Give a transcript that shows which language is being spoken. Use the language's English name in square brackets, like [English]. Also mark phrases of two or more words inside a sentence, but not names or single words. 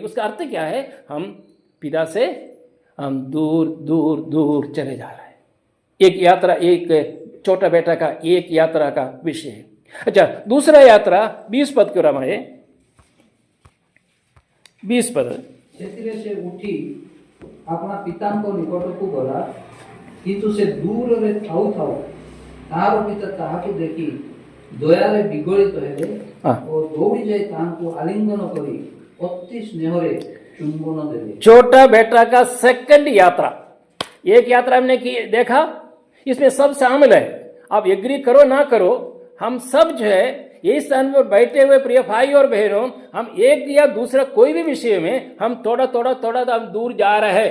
[Hindi] उसका अर्थ क्या है? हम पिता से हम दूर दूर दूर चले जा रहे हैं। एक यात्रा, एक छोटा बेटा का एक यात्रा का विषय है। अच्छा, दूसरा यात्रा 20 पद क्यों रहा है? 20 पद। [Odia] ସେଥିରେ ସେ ଉଠି ଆପଣା ପିତାଙ୍କ ନିକଟକୁ ଗଲା, କିନ୍ତୁ ସେ ଦୂରରେ ଥାଉ ଥାଉ ତାହାର ପିତା ତାହାକୁ ଦେଖି ଦୟାରେ ବିଗଳିତ ହେଲେ ଓ ଦୌଡ଼ି ଯାଇ ତାହାଙ୍କୁ ଆଲିଙ୍ଗନ କରି ଅତି ସ୍ନେହରେ ଚୁମ୍ବନ ଦେଲେ। [Hindi] छोटा बेटा का सेकंड यात्रा। एक यात्रा हमने देखा, इसमें सब शामिल है। आप एग्री करो ना करो, हम सब जो है यही स्थान पर बैठे हुए प्रिय भाई और बहनों, हम एक या दूसरा कोई भी विषय में हम थोड़ा हम दूर जा रहे हैं।